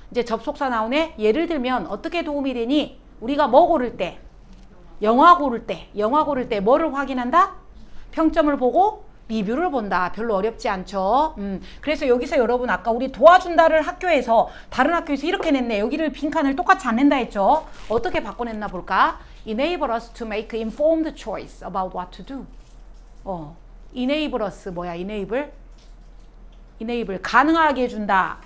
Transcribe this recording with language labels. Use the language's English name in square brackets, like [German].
[Korean] 이제 접속사 나오네. 예를 들면 어떻게 도움이 되니? 우리가 뭐 고를 때? 영화 고를 때 뭐를 확인한다? 평점을 보고 리뷰를 본다. 별로 어렵지 않죠. 그래서 여기서 여러분 아까 우리 도와준다를 학교에서 다른 학교에서 이렇게 냈네. 여기를 빈칸을 똑같이 안 낸다 했죠. 어떻게 바꿔냈나 볼까? [English] Enable us to make informed choice about what to do. Enable us [Korean] 뭐야? Enable 가능하게 해준다.